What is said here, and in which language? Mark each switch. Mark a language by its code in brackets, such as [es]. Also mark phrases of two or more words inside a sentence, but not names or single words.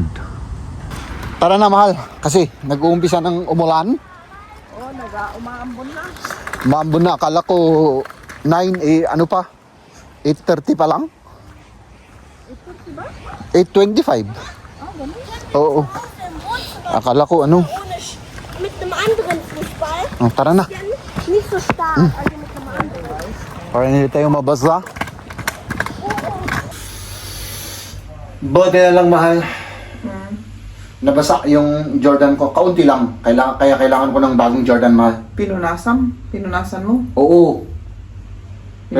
[tl] Tara na mahal kasi nag-uumpisa ng umulan. Oh, umaambon na. Maambon na, akala ko 9 ano pa 8:30 pa lang. 8:30 ba? 8:25. Ganun. Oo, akala ko [de] Mit einem anderen Fußball. [tl] oh, tara na [de] Ja, nicht so stark. Also mit einem anderen. [tl] para hindi tayo mabasa. Buti na lang mahal. nabasa yung Jordan ko. Kaunti lang. Kaya kailangan ko ng bagong Jordan, mahal. Pinunasan mo? Oo. Pero,